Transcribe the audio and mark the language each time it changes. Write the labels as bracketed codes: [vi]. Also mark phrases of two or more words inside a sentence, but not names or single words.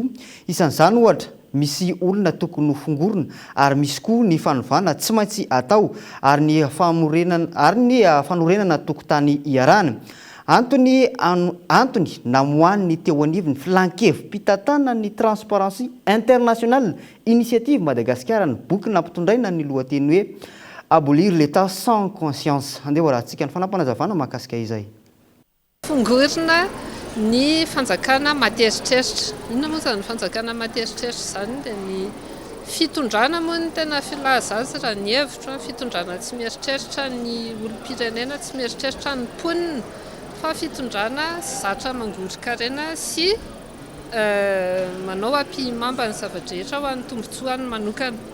[mg] Isan'izany ohatra misy olona tokony hofongorona ary misy koa ny fanovana tsy maintsy atao ary ny fanorenana tokotany iarana. Antony namohaniny teo anivony filankevim-pitantanana ny Transparency International Initiative Madagasikara ny boky nampitondraina ny lohateny hoe abolir l'état sans conscience. Andeha ho rahantsika ny fanampanazavana mahakasika izay. Fongorina ny fanjakana materitreritra. Inona moa zany fanjakana materitreritra zany dia ny fitondrana moa ny tena filaza azy raha ny hevitra fitondrana tsy mieritreritra ny olom-pirenena tsy mieritreritra ny mponina fa fitondrana zatra mangoro-karena sy manao ampimamba ny zavadrehetra ho an'ny tombotsoany manokana.